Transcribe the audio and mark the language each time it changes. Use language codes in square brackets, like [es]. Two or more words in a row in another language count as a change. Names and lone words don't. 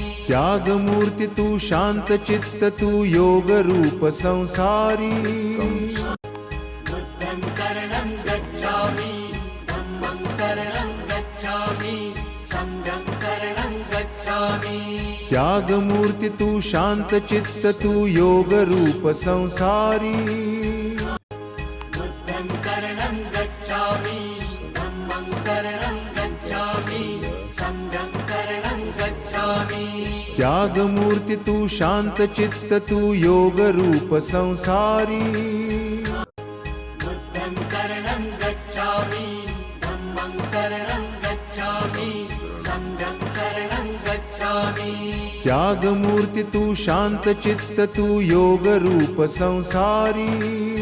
[mr] त्यागमूर्ती तू शांत चित्त तू योग रूप संसारी [pi] बुद्धं शरणं गच्छामि धम्मं शरणं गच्छामि संघं शरणं गच्छामि [mr] त्यागमूर्ती तू शांत चित्त तू योग रूप संसारी [pi] बुद्धं शरणं गच्छामि धम्मं शरणं गच्छामि संघं शरणं गच्छामि [mr] त्यागमूर्ती तू शांत चित्त तू योग रूप संसारी [pi] बुद्धं शरणं गच्छामि धम्मं शरणं गच्छामि संघं शरणं गच्छामि [mr] त्यागमूर्ती तू शांत चित्त तू योग रूप संसारी